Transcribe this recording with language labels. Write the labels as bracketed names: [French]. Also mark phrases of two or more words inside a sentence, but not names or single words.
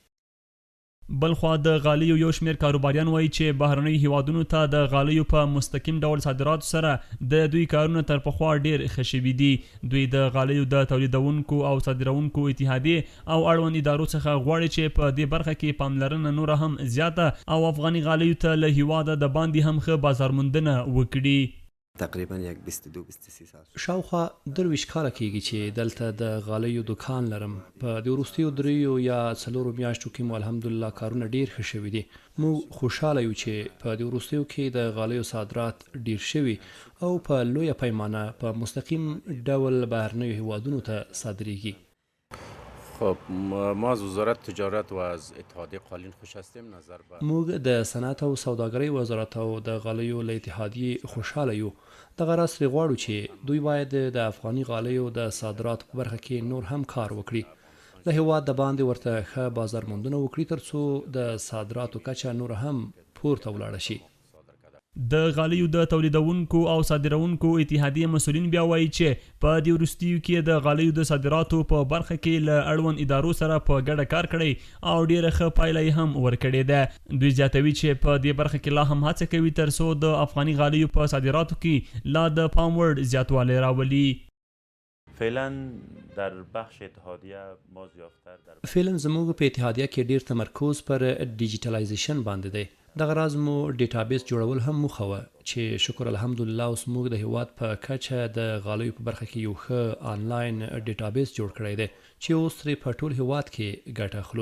[Pashto] بلخوا د غالیو یو شمیر کاروباریان وایي چې بهرنۍ هیوادونو ته د غالیو په مستقیم ډول صادراتو سره د دوی کارونه تر پخوا ډیر ښه شوي دي. دوی د غالیو د تولیدونکو او صادرونکو اتحادیې او اړوند ادارو څخه غواړي چې په دې برخه کې پاملرنه نوره هم زیاته او افغاني غالیو ته له هیواده د باندې هم ښه بازارموندنه وکړي. [Persian] تقریبا یک 22-23 سال [Pashto] شاوخوا 23 کاله کېږي چې دلته د غالیو دکان لرم. په د وروستیو 3 یا 4 میاشتو کې مو الحمدلله کارونه ډیر ښه شوي دي. موږ خوشحاله یو چې په د وروستیو کې د غالیو صادرات ډیر شوي او په لویه پیمانه په مستقیم ډول بهرنیو هیوادونو ته صادریږي. [Persian] خب ما از وزارت تجارت و از اتحادیه قالین خوش هستیم. نظر به [Pashto] موږ د صنعت او سوداګرۍ وزارت او د غالیو له اتحادیې خوشحاله یو. دغه راز ترې غواړو چې دوی باید د افغاني غالیو د صادراتو په برخه کې نور هم کار وکړي، د هیواد د باندې ورته ښه بازارموندنه وکړي ترڅو د صادراتو کچه نور هم پورته ولاړه شي. د غالیو د تولیدونکو او صادرونکو اتحادیې مسؤلین بیا وایي چې په دې وروستیو کې د غالیو د صادراتو په برخه کې له اړوند ادارو سره په ګډه کار کړی او ډیره ښه پایله یې هم ورکړې ده. دوی زیاتوي چې په دې برخه کې لا هم هڅه کوي ترڅو د افغاني غالیو په صادراتو کې لا د پام وړ زیاتوالی راولي. [Persian] فعلا در بخش اتحادیه ما زیاتر در [Pashto] فعلا زموږ په اتحادیه کې ډیر تمرکز پر ډیجیټلایزیشن باندې دی. دغه راز مو ډیټابیس جوړول هم موخه وه چې شکر الحمدلله اوس موږ د هیواد په کچه د غالیو په برخه کې یو ښه آنلاین ډیټابیس جوړ کړی دی چې اوس ترې په ټول هیواد کې ګټه اخلو.